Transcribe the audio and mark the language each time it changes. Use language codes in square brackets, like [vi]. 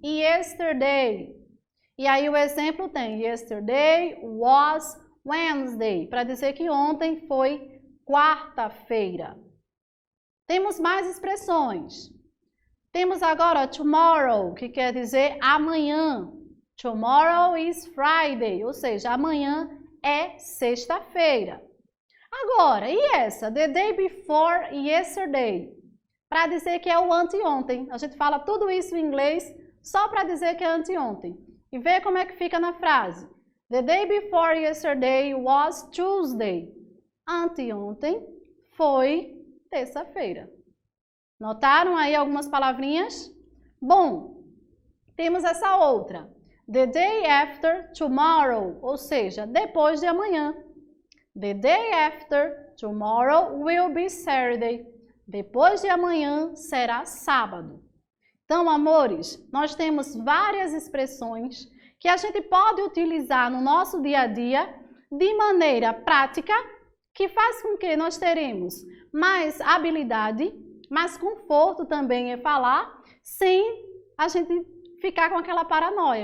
[pt] Yesterday. E aí o exemplo tem yesterday was Wednesday, para dizer que ontem foi quarta-feira. Temos mais expressões. Temos agora tomorrow, que quer dizer amanhã. Tomorrow is Friday, ou seja, amanhã é sexta-feira. Agora, e essa? [en] The day before yesterday. [pt] Para dizer que é o anteontem. A gente fala tudo isso em inglês só para dizer que é anteontem. E vê como é que fica na frase. [en] The day before yesterday was Tuesday. [pt] Anteontem foi terça-feira. Notaram aí algumas palavrinhas? Bom, temos essa outra. The day after tomorrow, ou seja, depois de amanhã. [en] The day after tomorrow will be Saturday. [pt] Depois de amanhã será sábado. Então, amores, nós temos várias expressões que a gente pode utilizar no nosso dia a dia de maneira prática, que faz com que nós teremos mais habilidade, mais conforto também em falar, sem a gente ficar com aquela paranoia.